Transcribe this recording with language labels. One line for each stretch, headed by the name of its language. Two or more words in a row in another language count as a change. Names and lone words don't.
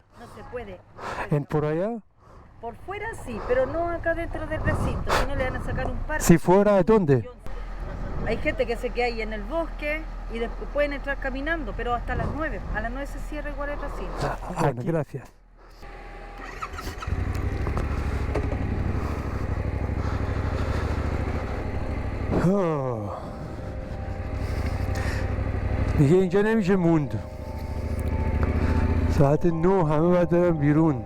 Spanish: no se puede. ¿Por allá? Por fuera sí, pero no acá dentro del recinto, si no le van a sacar un parte. Si fuera, ¿dónde? Hay gente que se queda ahí en el bosque y después pueden entrar caminando, pero hasta las 9. A las 9 se cierra igual el recinto. Bueno, gracias.
Persian: دیگه اینجا نمیشه موند. ساعت 9 همه باید برن بیرون.